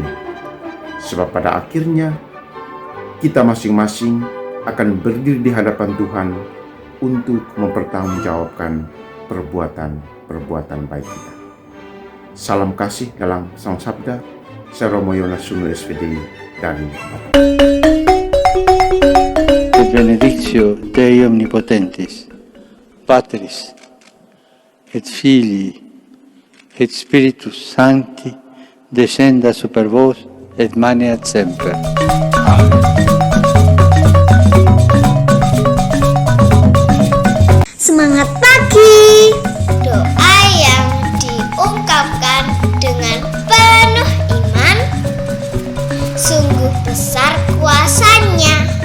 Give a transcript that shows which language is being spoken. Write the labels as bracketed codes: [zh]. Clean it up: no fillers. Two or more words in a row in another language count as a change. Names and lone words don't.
[id] Sebab pada akhirnya, kita masing-masing akan berdiri di hadapan Tuhan untuk mempertanggungjawabkan perbuatan-perbuatan baik kita. Salam kasih dalam Sang Sabda. Saya Romo Yonas Sunu SVD dari Batam. [la] Benedictio Dei Omnipotentis, Patris, et Filii, et Spiritus Sancti, descenda super vos, et maneat semper. Amen. [id] Semangat pagi! Doa yang diungkapkan dengan penuh iman, sungguh besar kuasanya.